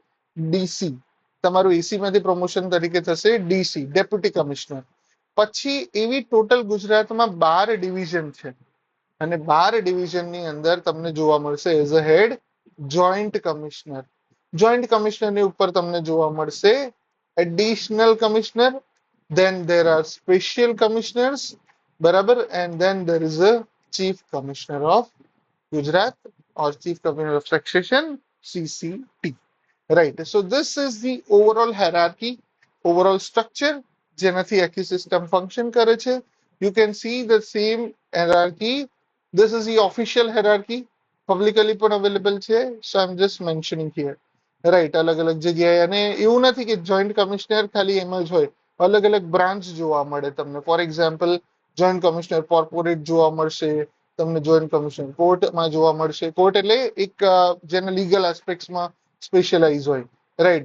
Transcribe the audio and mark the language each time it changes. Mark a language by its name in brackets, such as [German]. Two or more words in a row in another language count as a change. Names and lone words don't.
[Gujarati] ડીસી તમારું એસી માંથી પ્રમોશન તરીકે થશે ડીસી, [English] deputy commissioner. [Gujarati] પછી એવી ટોટલ ગુજરાતમાં 12 ડિવિઝન છે અને 12 ડિવિઝનની અંદર તમને જોવા મળશે [English] as a head joint commissioner. [Gujarati] જોઈન્ટ કમિશનરની ઉપર તમને જોવા મળશે [English] additional commissioner, then there are special commissioners, બરાબર, and then there is a chief commissioner of Gujarat or chief commissioner of taxation, CCT. Right. So this is the overall hierarchy, overall structure [Gujarati] જેનાથી આખી સિસ્ટમ ફંક્શન કરે છે. [English] You can see the same hierarchy. This is the official hierarchy. Publicly પણ available છે. So I'm just mentioning here. [Gujarati] રાઈટ, અલગ અલગ જગ્યાએ. અને એવું નથી કે જોઈન્ટ કમિશનર ખાલી એમ જ હોય, અલગ અલગ બ્રાન્ચ જોવા મળે તમને. [English] for example joint commissioner corporate [Gujarati] જોવા મળશે તમને, [English] joint commissioner [Gujarati] કોર્ટમાં જોવા મળશે. કોર્ટ એટલે એક જેને લીગલ એસ્પેક્ટ્સમાં સ્પેશિયલાઇઝ હોય, રાઈટ.